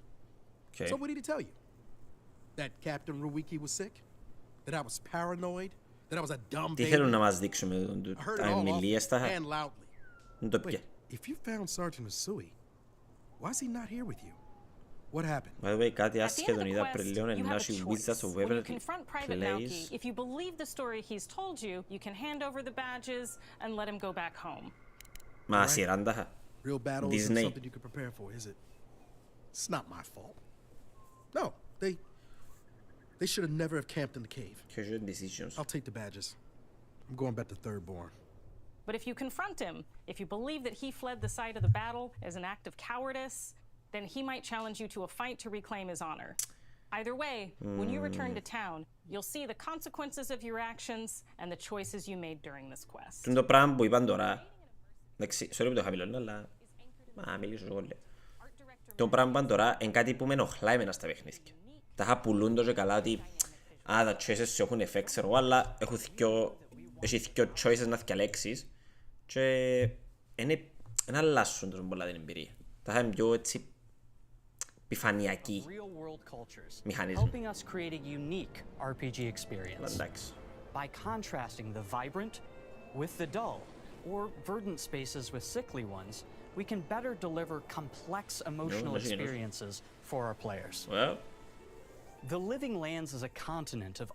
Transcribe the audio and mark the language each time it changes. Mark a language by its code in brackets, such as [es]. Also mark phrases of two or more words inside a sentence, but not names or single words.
[en] So what did he tell you? That Captain Ruiki was sick? That I was paranoid? That I was a dumb baby? I heard it all often and loudly. Wait, if you found Sergeant Asui, why is he not here with you? What happened? By the way, [el] κάτι άσχετο είδα πριν λίγο [en] you [el] να [en] have a [el] σου [en] choice. Wizards of When you Waverly confront Private Naoki, if you believe the story he's told you, you can hand over the badges and let him go back home. Μα σειράντα Real battle isn't something you can prepare for, is it? It's not my fault. No, they should have never have camped in the cave. I'll take the badges. I'm going back to Thirdborn. But if you confront him, if you believe that he fled the site of the battle as an act of cowardice, then he might challenge you to a fight to reclaim his honor. Either way, when you return to town, you'll see the consequences of your actions and the choices you made during this quest. [el] Το πράγμα που είπαν τώρα, εντάξει, sorry που το χαμηλώνω, αλλά μιλήσω εγώ λέω. Το πράγμα που είπαν τώρα είναι κάτι που με ενοχλάει εμένα στα παιχνίδια. Τα είχα πουλούν τόσο καλά ότι τα choices σου έχουν effect, ξέρω, αλλά έχει δυο choices να διαλέξεις και δεν αλλάσουν τόσο πολλά την εμπειρία. Τα είχα πιο έτσι επιφανειακή μηχανισμοί. [en] Helping us create a unique RPG experience by contrasting the vibrant with the dull, or verdant spaces with sickly ones. We can better deliver complex emotional experiences for our players. Well, the Living Lands is a continent of